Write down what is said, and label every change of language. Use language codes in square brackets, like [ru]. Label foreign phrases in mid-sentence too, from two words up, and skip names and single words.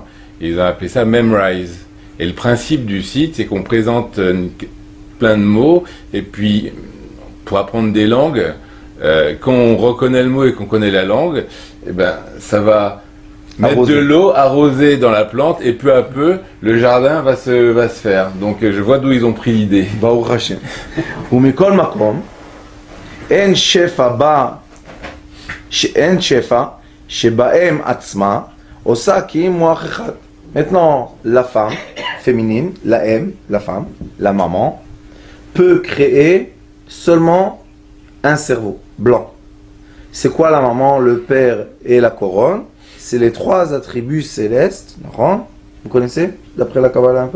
[fr] Ils ont appelé ça Memrise. Et le principe du site, c'est qu'on présente plein de mots et puis pour apprendre des langues, quand on reconnaît le mot et qu'on connaît la langue, eh ben, ça va mettre de l'eau arrosée dans la plante et peu à peu, le jardin va se faire. Donc je vois d'où ils ont pris l'idée. [he] ברוך השם. ומכל מקום, אין שפע שבהם עצמה עושה כי אם מוח אחד. [fr] Maintenant, la femme féminine, la M, la femme, la maman, peut créer seulement un cerveau blanc. C'est quoi la maman, le père et la couronne? C'est les trois attributs célestes. Vous connaissez, d'après la Kabbalah un peu?